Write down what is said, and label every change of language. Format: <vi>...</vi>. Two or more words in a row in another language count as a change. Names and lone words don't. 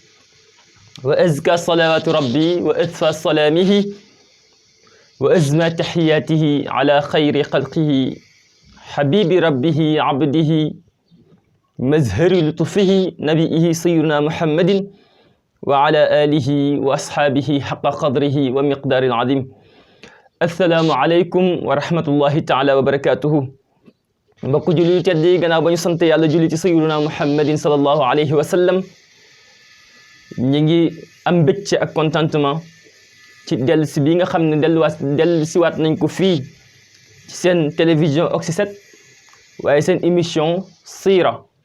<ar>وأزكى صلوات ربي وأدفى سلامه وأزمى تحياته على خير خلقه حبيب ربه عبده مزهر لطفه نبيه سيدنا محمد وعلى آله وأصحابه حق قدره ومقدار العظيم. السلام عليكم ورحمة الله تعالى وبركاته.</ar> <wo>mbokk julli yu tedd yi gannaaw ba ñu sant yàlla julli ci</wo> <ar>سيدنا محمد صلى الله عليه وسلم</ar> <wo>ñi ngi am mbégte ak contentement ci dellusi bi nga xam ne dellusiwaat nañ ko fii ci seen télévision Oxy 7 waaye seen émission siira</wo>